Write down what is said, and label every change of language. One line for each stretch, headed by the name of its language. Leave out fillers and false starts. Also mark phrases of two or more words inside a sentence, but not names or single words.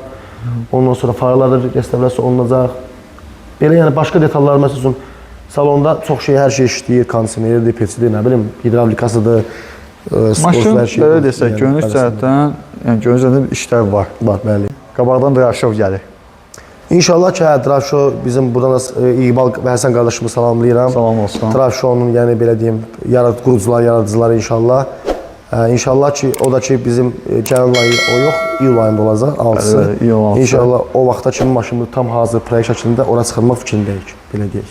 Azerbaijani: Ondan sonra farlar da restavrasiya olunacaq. Belə yəni başqa detallar məsəl üçün salonda çox şey, hər şey işləyir, kondisioneridir, peçidir, nə bilim, hidravlikasıdır, maşın belə desək, görünüş cəhətdən, yəni görünüş cəhətdən işlər var. Var, bəli. Qabaqdan drive-show gəlir. İnşallah ki, drive-show bizim buradan İqbal və Həsən qardaşımı salamlayıram. Salam olsun. Drive-show'un yəni belə deyim, yaradıcıları inşallah. İnşallah ki, o da ki bizim gələn ayı o yox, iyul ayında olacaq, 6-sı. İnşallah o vaxta kimi maşınımız tam hazır proyekt şəklində ora çıxarmaq fikrindəyik, belə deyək.